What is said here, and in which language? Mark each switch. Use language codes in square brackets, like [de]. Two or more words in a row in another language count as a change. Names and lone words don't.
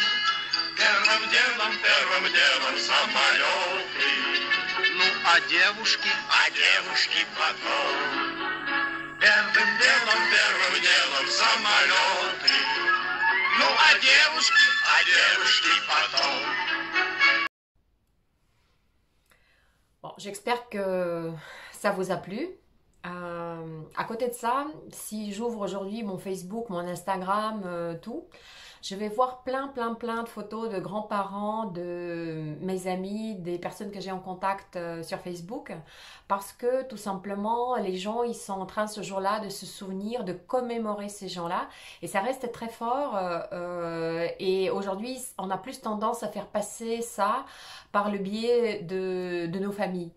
[ru] Первым делом самолеты, ну а девушки потом. Первым делом самолеты, ну а девушки потом. [fr] Bon, j'espère que ça vous a plu. À côté de ça, si j'ouvre aujourd'hui mon Facebook, mon Instagram, tout, je vais voir plein de photos de grands-parents, de mes amis, des personnes que j'ai en contact sur Facebook, parce que tout simplement, les gens, ils sont en train ce jour-là de se souvenir, de commémorer ces gens-là, et ça reste très fort, Et aujourd'hui, on a plus tendance à faire passer ça par le biais de nos familles.